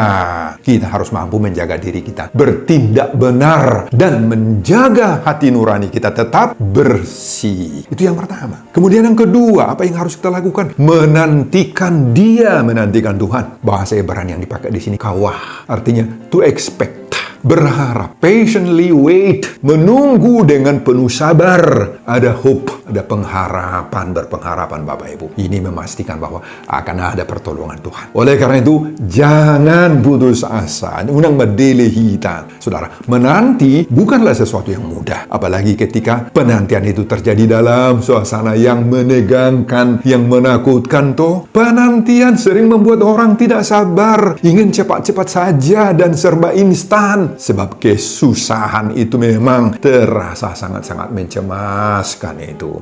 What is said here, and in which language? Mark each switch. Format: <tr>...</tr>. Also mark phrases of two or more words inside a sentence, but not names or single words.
<id>Kita harus mampu menjaga diri kita, bertindak benar, dan menjaga hati nurani kita tetap bersih. Itu yang pertama. Kemudian yang kedua, apa yang harus kita lakukan? Menantikan Dia, menantikan Tuhan. Bahasa Ibrani yang dipakai di sini kawah, artinya</id> <en>to expect. Berharap, patiently wait,</en> <id>menunggu dengan penuh sabar. Ada hope, ada pengharapan, berpengharapan Bapak Ibu. Ini memastikan bahwa akan ada pertolongan Tuhan. Oleh karena itu, jangan putus asa.</id> <bbc>Unang madelehita.</bbc> <id>Saudara, menanti bukanlah sesuatu yang mudah. Apalagi ketika penantian itu terjadi dalam suasana yang menegangkan, yang menakutkan toh. Penantian sering membuat orang tidak sabar, ingin cepat-cepat saja dan serba instan. Sebab kesusahan itu memang terasa sangat-sangat mencemaskan itu.</id>